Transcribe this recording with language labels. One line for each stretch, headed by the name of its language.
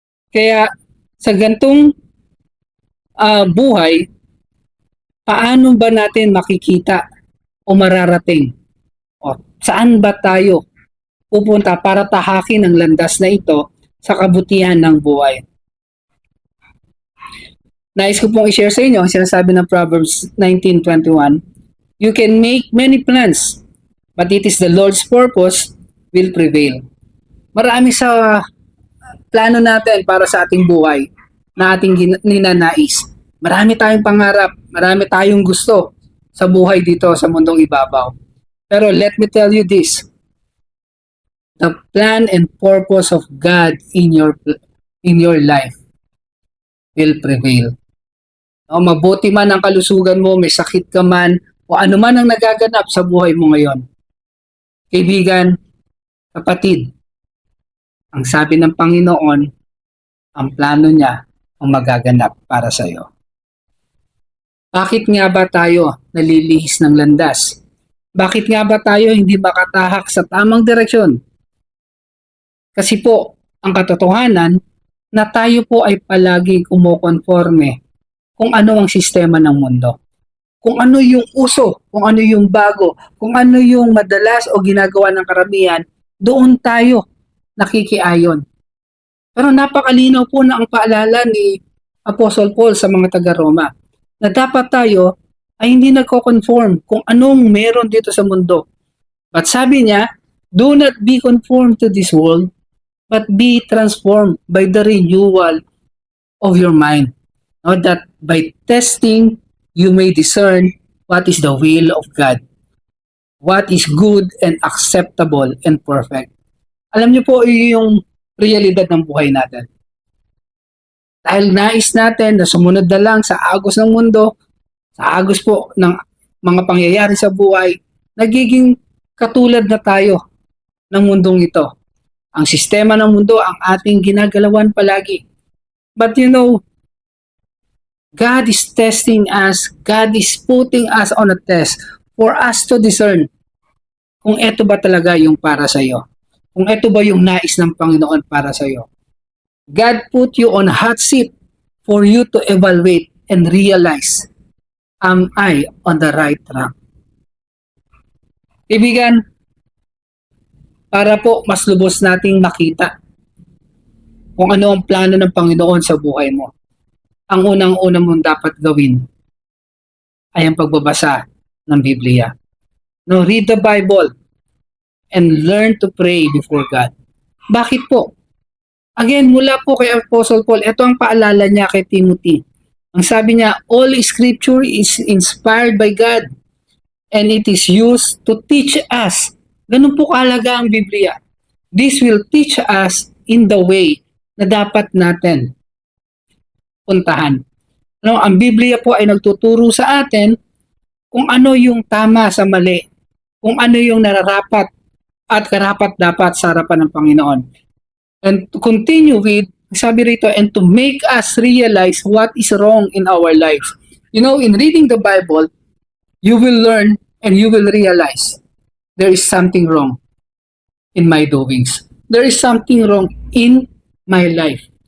Filipino: Kaya sa gantong buhay, paano ba natin makikita o mararating? O, saan ba tayo pupunta para tahakin ang landas na ito sa kabutihan ng buhay? Nais ko pong i-share sa inyo ang sinasabi ng Proverbs 19:21.
English: You can make many plans, but it is the Lord's purpose will prevail.
Filipino: Marami sa plano natin para sa ating buhay na ating ninanais. Marami tayong pangarap, marami tayong gusto sa buhay dito sa mundong ibabaw.
English: Pero let me tell you this, the plan and purpose of God in your life will prevail.
Filipino: O mabuti man ang kalusugan mo, may sakit ka man, o ano man ang nagaganap sa buhay mo ngayon. Kaibigan, kapatid, ang sabi ng Panginoon, ang plano niya ang magaganap para sa iyo. Bakit nga ba tayo nalilihis ng landas? Bakit nga ba tayo hindi makatahak sa tamang direksyon? Kasi po, ang katotohanan na tayo po ay palagi kumukonforme kung ano ang sistema ng mundo. Kung ano yung uso, kung ano yung bago, kung ano yung madalas o ginagawa ng karamihan, doon tayo nakikiayon. Pero napakalinaw po na ang paalala ni Apostle Paul sa mga taga-Roma na dapat tayo ay hindi nagko-conform kung anong meron dito sa mundo.
English: But
Filipino: sabi niya,
English: do not be conformed to this world, but be transformed by the renewal of your mind. No, that by testing, you may discern what is the will of God, what is good and acceptable and perfect.
Filipino: Alam niyo po, yung realidad ng buhay natin. Dahil nais natin na sumunod na lang sa agos ng mundo, sa agos po ng mga pangyayari sa buhay, nagiging katulad na tayo ng mundong ito. Ang sistema ng mundo ang ating ginagalawan palagi.
English: But you know, God is testing us, God is putting us on a test for us to discern
Filipino: kung ito ba talaga yung para sa iyo. Kung ito ba yung nais ng Panginoon para sa iyo.
English: God put you on a hot seat for you to evaluate and realize, am I on the right track?
Filipino: Ibigan, para po mas lubos nating makita kung ano ang plano ng Panginoon sa buhay mo. Ang unang-una mong dapat gawin ay ang pagbabasa ng Biblia.
English: No, read the Bible and learn to pray before God.
Filipino: Bakit po? Again, mula po kay Apostle Paul, ito ang paalala niya kay Timothy. Ang sabi niya,
English: all scripture is inspired by God and it is used to teach us.
Filipino: Ganun po kahalaga ang Biblia.
English: This will teach us in the way
Filipino: na dapat natin puntahan. No, ang Biblia po ay nagtuturo sa atin kung ano yung tama sa mali, kung ano yung nararapat at karapat-dapat sa harapan ng Panginoon.
English: And to continue with,
Filipino: sabi rito,
English: and to make us realize what is wrong in our life. You know, in reading the Bible, you will learn and you will realize there is something wrong in my doings. There is something wrong in my life.